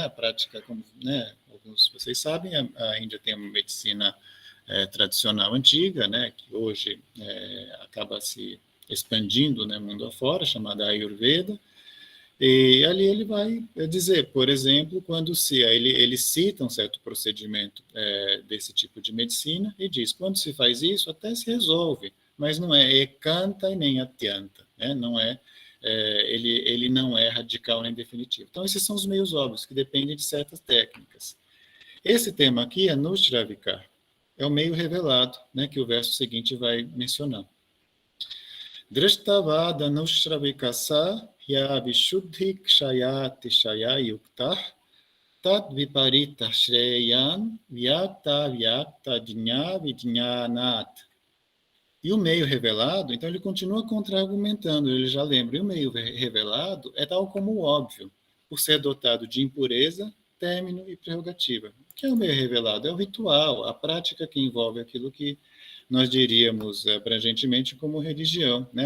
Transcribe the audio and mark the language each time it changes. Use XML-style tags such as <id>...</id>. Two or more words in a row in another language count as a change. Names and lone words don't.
<pt>A prática, como, né, alguns de vocês sabem, a Índia tem uma medicina tradicional antiga, né, que hoje acaba se expandindo, né, mundo afora, chamada Ayurveda, e ali ele vai dizer, por exemplo, quando ele cita um certo procedimento desse tipo de medicina e diz, quando se faz isso, até se resolve, mas não é ekanta e nem atyanta, né? Não ele não é radical nem definitivo. Então, esses são os meios óbvios, que dependem de certas técnicas. Esse tema aqui é Nushravikar, é o meio revelado, né, que o verso seguinte vai mencionar.</pt> <sa>Drashtavada Nushravikasa ya vishuddhi kshayati shaya yuktah tat viparita shreyan vyakta vyakta dinya vidnyanat.</sa> <pt>E o meio revelado, então ele continua contra-argumentando, ele já lembra, e o meio revelado é tal como o óbvio, por ser dotado de impureza, término e prerrogativa. O que é o meio revelado? É o ritual, a prática que envolve aquilo que nós diríamos abrangentemente como religião, né?</pt>